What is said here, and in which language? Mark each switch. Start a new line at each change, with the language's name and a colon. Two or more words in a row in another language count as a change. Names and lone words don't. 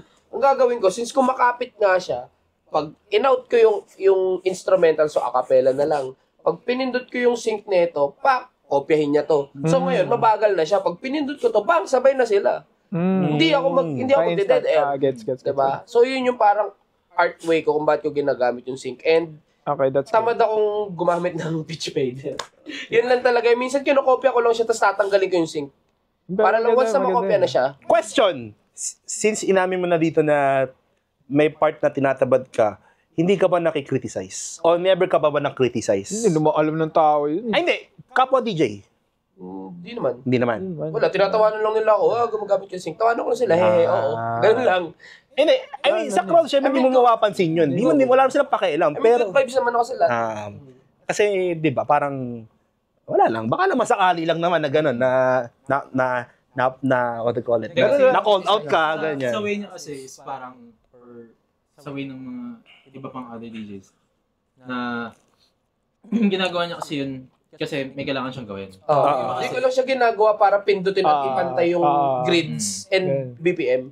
Filipino: Ang gagawin ko, since kumakapit nga siya, pag in-out ko yung instrumental, so acapella na lang. Pag pinindot ko yung sync nito, kopyahin niya to. So ngayon, mabagal na siya. Pag pinindot ko to, sabay na sila. Hindi ako
English: dead end.
Filipino: Gets. Diba? So yun yung parang
English: art way
Filipino: ko kung bakit ko ginagamit yung sync.
English: And Okay, that's
Filipino: tamad akong gumamit ng pitch fader. Yun lang talaga. Minsan kinokopya ko lang siya, tapos tatanggalin ko yung sync. Para lang once na makopya na siya.
English: Question.
Filipino: Since inamin mo na dito na may part na tinatabad ka, hindi ka ba nakikriticize? O never ka ba na-criticize? Hindi naman alam ng tao yun. Ay, hindi. Kapwa DJ. Hindi naman. Hindi naman. Wala, tinatawanan lang nila ako. Gumagamit yung sync. Tawanan ko na sila. Oo. Ganun lang. Hindi.
English: I mean,
Filipino: sa crowd, syempre, hindi mo mapapansin yun. Wala naman silang pakialam.
English: I mean,
Filipino: Pero,
English: good vibes
Filipino: naman ako sila. kasi, di ba, parang, wala lang. Baka naman sakali lang naman na gano'n,
English: what do you call it?
Filipino: Na call out ka, ganyan. Sa way niya kasi is parang, or sa way ng mga iba pang
English: other DJs,
Filipino: na ginagawa niya kasi yun, kasi may kailangan siyang gawin. Hindi ko lang siya ginagawa para pindutin at ipantay yung
English: grids and BPM.